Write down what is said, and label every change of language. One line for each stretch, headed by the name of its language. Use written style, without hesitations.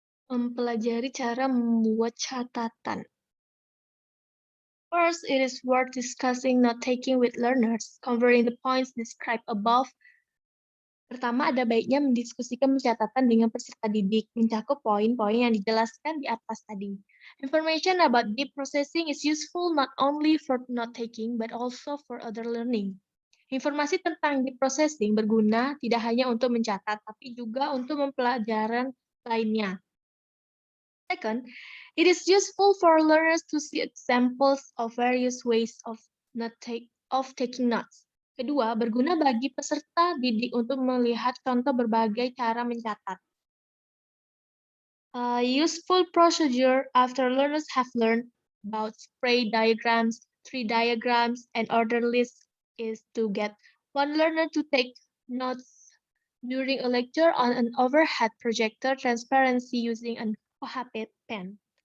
Indonesian: Mempelajari cara membuat catatan.
English: First, it is worth discussing note-taking with learners, covering the points described above.
Indonesian: Pertama, ada baiknya mendiskusikan pencatatan dengan peserta didik, mencakup poin-poin yang dijelaskan di atas tadi.
English: Information about deep processing is useful not only for note-taking, but also for other learning.
Indonesian: Informasi tentang deep processing berguna tidak hanya untuk mencatat, tapi juga untuk mempelajaran lainnya.
English: Second, it is useful for learners to see examples of various ways of taking notes.
Indonesian: Kedua, berguna bagi peserta didik untuk melihat contoh berbagai cara mencatat.
English: A useful procedure after learners have learned about spray diagrams, tree diagrams, and order lists is to get one learner to take notes during a lecture on an overhead projector transparency using an OHP pen.